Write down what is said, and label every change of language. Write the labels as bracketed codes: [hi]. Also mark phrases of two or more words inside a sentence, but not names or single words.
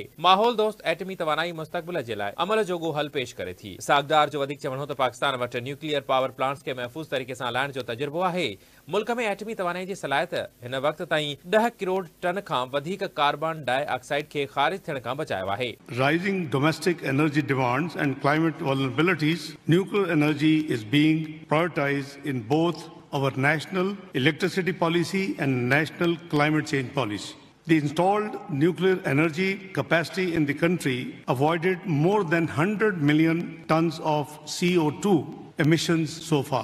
[sd] माहौल दोस्त एटमी तवानाई मुस्तक़बिल जे लाइ अमल जोॻो हल पेश करे थी। इसाक डार जो वधीक चवणो त पाकिस्तान वटि [en] nuclear power plants [sd] खे महफ़ूज़ तरीक़े सां हलाइण जो तजुर्बो आहे। मुल्क में एटमी तवानाई जी सलाहियत हिन वक़्त ताईं 10 करोड़ टन खां वधीक [en] carbon dioxide [sd] खे ख़ारिज थियण खां बचायो आहे। [en] Rising domestic energy demands and climate vulnerabilities, nuclear energy is being prioritized in both our national electricity policy and national climate change policy. The installed nuclear energy capacity in the country avoided more than 100 million tons of CO2 emissions so far.